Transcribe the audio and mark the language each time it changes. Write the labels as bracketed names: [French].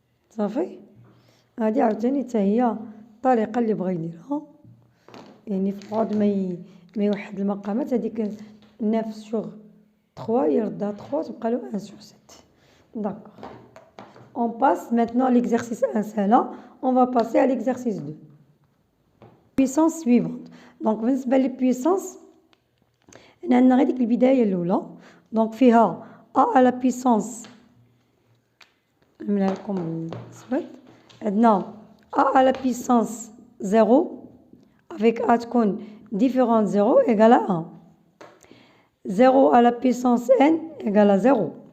[Arabic] صافي. هادي عاوتاني حتى هي الطريقه اللي بغا يديرها، يعني في بعض ما يوحد المقامات. هذيك 9 sur 3 يردها 3 تبقى له 1 sur 7. [French] d'accord. On passe maintenant à l'exercice 1 celle-là. On va passer à l'exercice 2. Puissance suivante. Donc [Arabic] بالنسبة للبويسانس هنا عندنا غير ديك البداية الأولى، دونك فيها أ على بيسونس، نعملها لكم بالأسود، عندنا أ على بيسونس زيرو افيك أ تكون ديفيرون زيرو إيكال أ، زيرو على بيسونس ان إيكال زيرو.